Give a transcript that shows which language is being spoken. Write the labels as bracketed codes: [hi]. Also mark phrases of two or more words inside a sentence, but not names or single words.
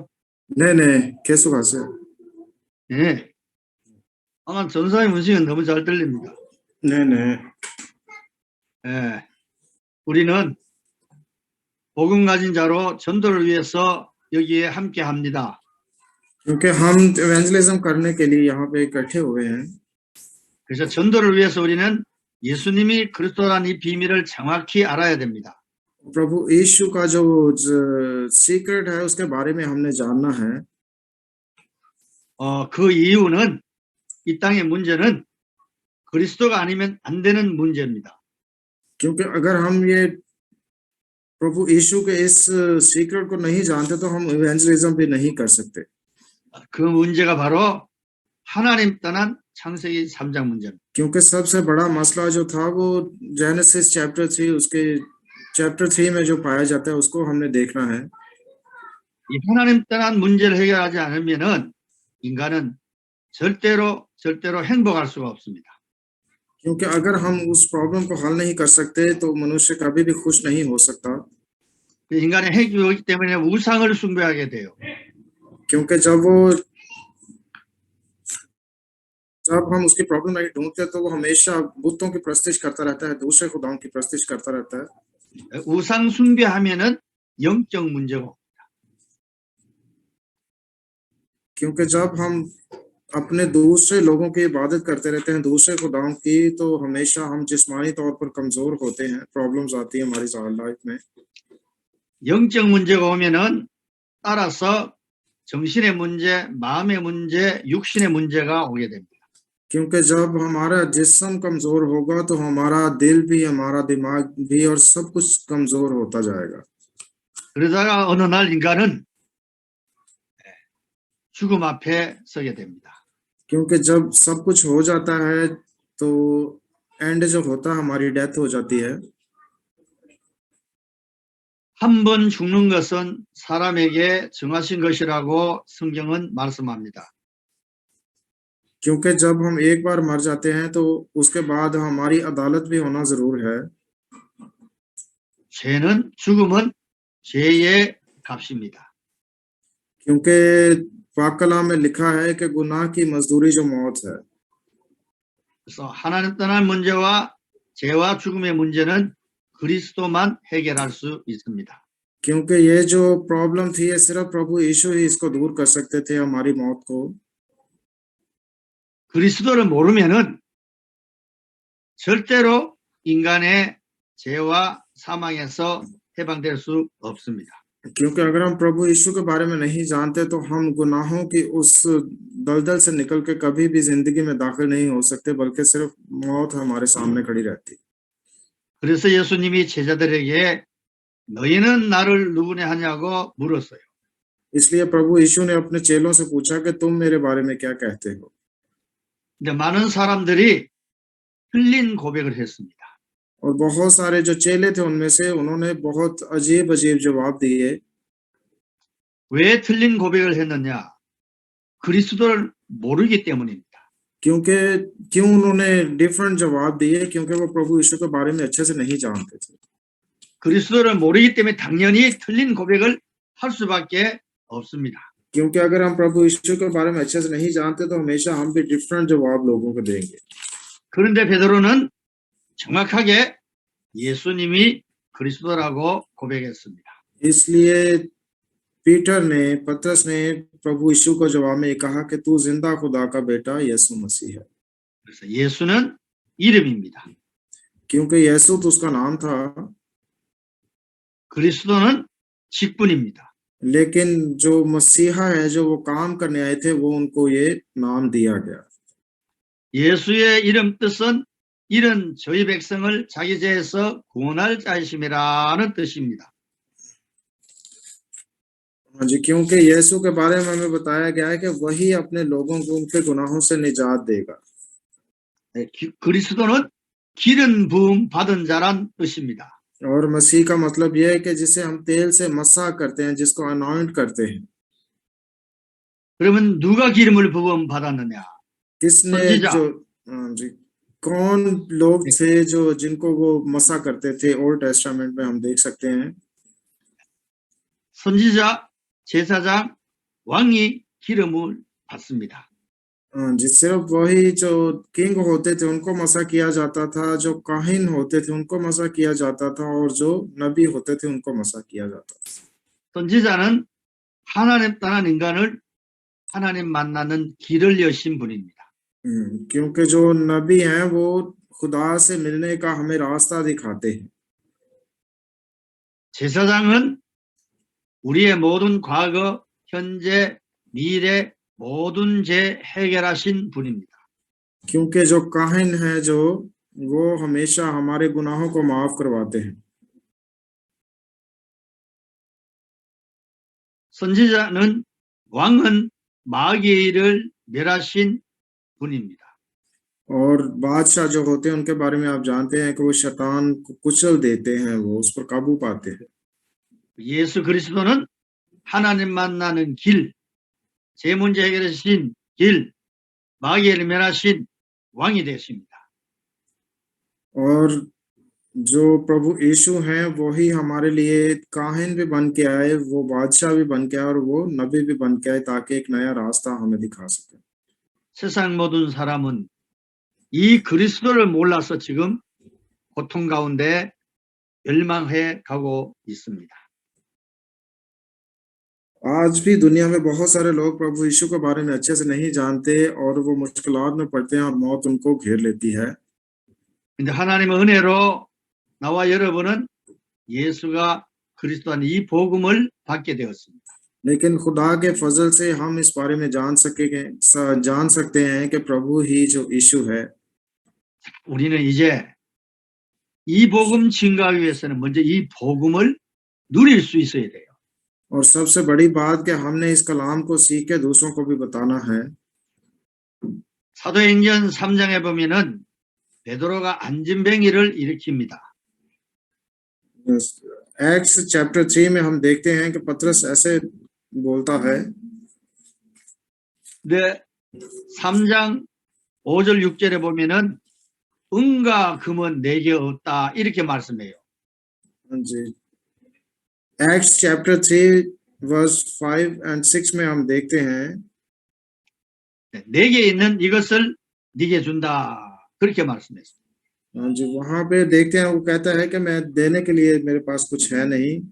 [ko] 네네, 계속 하세요. 예. 아마 전도사님 음성은 너무 잘 들립니다. 네네. 예. 우리는 복음 가진 자로 전도를 위해서 여기에 함께 합니다. [ur] کیونکہ ہم ایونجلزم کرنے کے لیے یہاں پے اکٹھے ہوئے ہیں, [ko] 그래서 전도를 위해서 우리는 예수님이 그리스도라는 이 비밀을 정확히 알아야 됩니다. [ur] پربھو یسوع کا جو سیکرٹ ہے اس کے بارے میں ہم نے جاننا ہے. [ko] 그 이유는 이 땅의 문제는 그리스도가 아니면 안 되는 문제입니다. [ur] کیونکہ اگر ہم یہ پربھو یسوع کے اس سیکرٹ کو نہیں جانتے تو ہم ایونجلزم بھی نہیں کر سکتے. [ko] 그 문제가 바로 하나님 떠난 창세기 3장 문제입니다. [ur] کیونکہ سب سے بڑا مسئلہ جو تھا وہ جینیسس چیپٹر 3 اس کے چیپٹر 3 میں جو پایا جاتا ہے اس کو ہم نے دیکھنا ہے. [ko] 이 하나님 떠난 문제를 해결하지 않으면은 인간은 절대로 행복할 수가 없습니다. [ur] کیونکہ اگر ہم اس پرابلم کو حل نہیں کر سکتے تو منشیہ کبھی بھی خوش نہیں ہو سکتا. [ko] 인간의 행복이기 때문에 우상을 숭배하게 돼요. [ur] کیونکہ جب ہم اس کی پرابلم نہیں ڈھونڈتے تو وہ ہمیشہ بتوں کی پرستش کرتا رہتا ہے، دوسرے خداؤں کی پرستش کرتا رہتا ہے. [ko] 우상 숭배하면은 영적 문제고, [ur] کیونکہ جب ہم اپنے دوسرے لوگوں کی عبادت کرتے رہتے ہیں، دوسرے خداؤں کی، تو ہمیشہ ہم جسمانی طور پر کمزور ہوتے ہیں، پرابلمز آتی ہے ہماری لائف میں. [ko] 영적 문제가 오면은 따라서 정신의 문제, 마음의 문제, 육신의 문제가 오게 됩니다. [ur] کیونکہ جب ہمارا جسم کمزور ہوگا تو ہمارا دل بھی، ہمارا دماغ بھی اور سب کچھ کمزور ہوتا جائے گا. [ko] 그러다가 어느 날 인간은 죽음 앞에 서게 됩니다. [ur] کیونکہ جب سب کچھ ہو جاتا ہے تو اینڈ جو ہوتا ہے ہماری ڈیتھ ہو جاتی ہے. [ko] 한 번 죽는 것은 사람에게 정하신 것이라고 성경은 말씀합니다. [ur] کیونکہ جب ہم ایک بار مر جاتے ہیں تو اس کے بعد ہماری عدالت بھی ہونا ضرور ہے. [ko] 죽음은 죄의 값입니다. [ur] کیونکہ پاک کلام میں لکھا ہے کہ گناہ کی مزدوری جو موت ہے. [ko] 그래서 하나님 떠난 문제와 죄와 죽음의 문제는 그리스도만 해결할 수 있습니다. [ur] کیونکہ یہ جو پرابلم تھی یہ صرف پربھو یسوع ہی اس کو دور کر سکتے تھے، ہماری موت کو. [ko] 그리스도를 모르면은 절대로 인간의 죄와 사망에서 해방될 수 없습니다. [ur] کیونکہ اگر ہم پربھو یسوع کے بارے میں نہیں جانتے تو ہم گناہوں کی اس دلدل سے نکل کے کبھی بھی زندگی میں داخل نہیں ہو سکتے، بلکہ صرف موت ہمارے سامنے کھڑی رہتی. [ko] 그래서 예수님이 제자들에게 너희는 나를 누구냐 하냐고 물었어요. [ur] اس لیے پربھو یسوع نے اپنے چیلوں سے پوچھا کہ تم میرے بارے میں کیا کہتے ہو. [ko] 근데 많은 사람들이 틀린 고백을 했습니다. [ur] اور بہت سارے جو چیلے تھے ان میں سے انہوں نے بہت عجیب عجیب جواب دیے. [ko] 왜 틀린 고백을 했느냐? 그리스도를 모르기 때문입니다. [ur] کیوں انہوں نے ڈفرنٹ جواب دیے? کیونکہ وہ پربھو یسوع کے بارے میں اچھے سے نہیں جانتے تھے. [ko] 그리스도를 모르기 때문에 당연히 틀린 고백을 할 수밖에 없습니다. [ur] کیونکہ اگر ہم پربھو یسوع کے بارے میں اچھے سے نہیں جانتے تو ہمیشہ ہم بھی ڈفرنٹ جواب لوگوں کو دیں گے. [ko] 그런데 베드로는 정확하게 예수님이 그리스도라고 고백했습니다. [ur] اس لیے پطرس نے پربھو یسوع کو جواب میں کہا کہ تو زندہ خدا کا بیٹا یسوع مسیح ہے. [ko] 그래서 예수는 이름입니다. [ur] کیونکہ یسوع تو اس کا نام تھا, [ko] 그리스도는 직분입니다. [ur] لیکن جو مسیحا ہے، جو وہ کام کرنے آئے تھے، وہ ان کو یہ نام دیا گیا. [ko] 예수의 이름 뜻은 이런 저희 백성을 자기 죄에서 구원할 자이심이라는 뜻입니다. [ur] ہاں جی، کیونکہ یسوع کے بارے میں ہمیں بتایا گیا ہے کہ وہی اپنے لوگوں کو ان کے گناہوں سے نجات دے گا. [ko] 그리스도는 기름 부음 받은 자란 뜻입니다. [ur] اور مسیح کا مطلب یہ ہے کہ جسے ہم تیل سے مسح کرتے ہیں، جس کو اینوائنٹ کرتے ہیں. [ko] 그러면 누가 기름을 부음 받았느냐? [ur] کس نے [ko] 선지자. [ur] جو ہاں جی، کون لوگ تھے جو جن کو وہ مسح کرتے تھے? اولڈ ٹیسٹامنٹ میں ہم دیکھ سکتے ہیں [ko] 선지자, 제사장, 왕이 기름을 받습니다. [ur] ہاں جی، صرف وہی جو کنگ ہوتے تھے ان کو مسح کیا جاتا تھا، جو کاہن ہوتے تھے ان کو مسح کیا جاتا تھا، اور جو نبی ہوتے تھے ان کو مسح کیا جاتا تھا. [ko] 선지자는 하나님 떠난 인간을 하나님 만나는 길을 여신 분입니다. [ur] کیونکہ جو نبی ہیں وہ خدا سے ملنے کا ہمیں راستہ دکھاتے ہیں. [ko] 제사장은 우리의 모든 과거, 현재, 미래 모든 죄 해결하신 분입니다. [ur] کیونکہ جو کاہن ہے جو وہ ہمیشہ ہمارے گناہوں کو معاف کرواتے ہیں. [ko] 선지자는 왕은 마귀를 멸하신 분입니다. [ur] اور بادشاہ جو ہوتے ہیں ان کے بارے میں آپ جانتے ہیں کہ وہ شیطان کو کچل دیتے ہیں، وہ اس پر قابو پاتے ہیں. [ko] 예수 그리스도는 하나님 만나는 길, 제 문제 해결하신 길, 마귀를 멸하신 왕이 되십니다. [ur] اور جو پربھو یسوع ہیں وہی ہمارے لیے کاہن بھی بن کے آئے، وہ بادشاہ بھی بن کے آئے، اور وہ نبی بھی بن کے آئے، تاکہ ایک نیا راستہ ہمیں دکھا سکے. [ko] 세상 모든 사람은 이 그리스도를 몰라서 지금 고통 가운데 멸망해 가고 있습니다. [ur] آج بھی دنیا میں بہت سارے لوگ پربھو یسوع کے بارے میں اچھے سے نہیں جانتے اور وہ مشکلات میں پڑتے ہیں اور موت ان کو گھیر لیتی ہے. [ko] 근데 하나님의 은혜로 나와 여러분은 예수가 그리스도한 이 복음을 받게 되었습니다. [ur] لیکن خدا کے فضل سے ہم اس بارے میں جان سکتے ہیں کہ پربھو ہی جو یسوع ہے. [ko] 우리는 이제 이 복음 증거하기 위해서는 먼저 이 복음을 누릴 수 있어야 돼요. [ur] اور سب سے بڑی بات کہ ہم نے اس کلام کو سیکھ کے دوسروں کو بھی بتانا ہے. [ko] 사도행전 3장에 보면은 베드로가 안진뱅이를 일으킵니다. [ur] ایکٹس چیپٹر 3 میں ہم دیکھتے ہیں کہ پطرس ایسے بولتا ہے. [ko] 네, 3장 5절 6절에 보면은 은과 금은 내게 없다 이렇게 말씀해요. [ur] جی، ایکٹس چیپٹر 3 [en] verse 5 and 6 [ur] میں ہم دیکھتے ہیں [ko] 내게 있는 이것을 네게 준다 그렇게 말씀했어요. [ur] ہاں جی، وہاں پے دیکھتے ہیں وہ کہتا ہے کہ میں دینے کے لیے میرے پاس کچھ ہے نہیں.